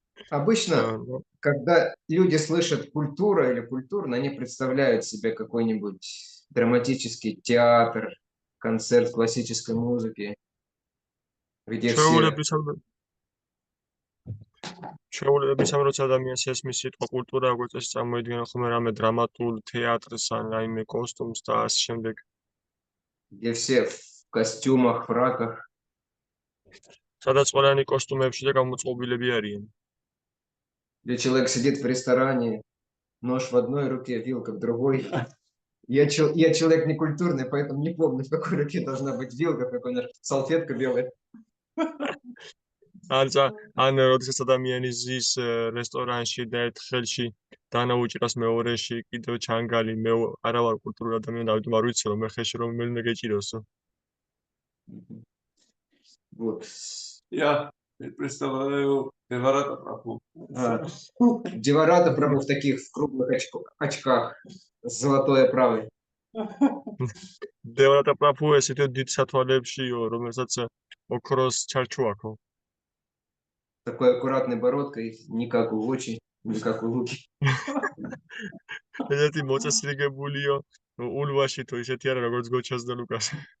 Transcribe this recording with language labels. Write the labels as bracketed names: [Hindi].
[Russian] Обычно, когда люди слышат культура или культурно, они представляют себе какой-нибудь драматический театр, концерт классической музыки, где все... [Georgian] ჩვეულებრივ როცა ადამიანს ესმის სიტყვა კულტურა, როგორც ეს წარმოიდგენა ხოლმე რამე დრამატულ თეატრს ან რაიმე კოსტუმს და ასე შემდეგ. [Russian] Где все в костюмах, фраках. [Georgian] სადაც ყველანი კოსტუმებში და გამოწყობილები არიან. [Russian] Где человек сидит в ресторане, нож в одной руке, вилка в другой. Я человек некультурный, поэтому не помню, в какой руке должна быть вилка, в какой салфетка белая. [Georgian] ან როდესაც ადამიანი ზის რესტორანში და ერთ ხელში დანაუჭირავს მეორეში კიდევ ჩანგალი, მე არა ვარ კულტურული ადამიანი, ამიტომ არ ვიცი რომ მე ხელში რომელიმე გეჭიროსო. [Russian] Вот. Я представляю Деварата Прабху. Деварата Прабху в таких круглых очках с золотой оправой. [Georgian] Деварата Прабху ესეთი დიდ სათვალებშიო, რომელსაც ოქროს ჩარჩო აქვს. [Russian] Такой аккуратной бородкой, не как у Вочи, не как у Луки. [Georgian] ესეთი მოწესრიგებულიო, ულვაში თუ ისეთი არა როგორც გოჩას და ლუკას.